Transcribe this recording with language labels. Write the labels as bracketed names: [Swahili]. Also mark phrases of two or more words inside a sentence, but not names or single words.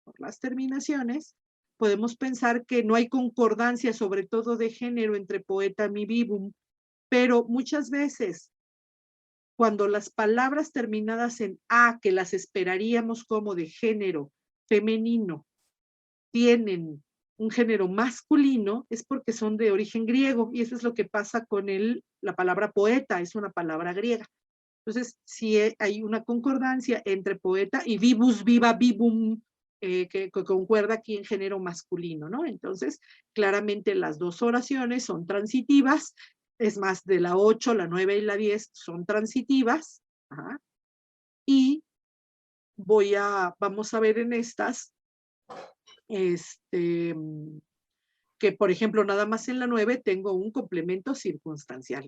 [Spanish] podemos pensar que no hay concordancia, sobre todo de género, entre poetam y vivum, pero muchas veces, cuando las palabras terminadas en A, que las esperaríamos como de género femenino, tienen un género masculino, es porque son de origen griego, y eso es lo que pasa con la palabra poeta, es una palabra griega. Entonces, si hay una concordancia entre poeta y [Latin] vivus, viva, vivum, [Spanish] que concuerda aquí en género masculino, ¿no? Entonces, claramente las dos oraciones son transitivas, es más, de la 8, la 9 y la 10 son transitivas, ajá, y vamos a ver en estas, que por ejemplo, nada más en la 9 tengo un complemento circunstancial.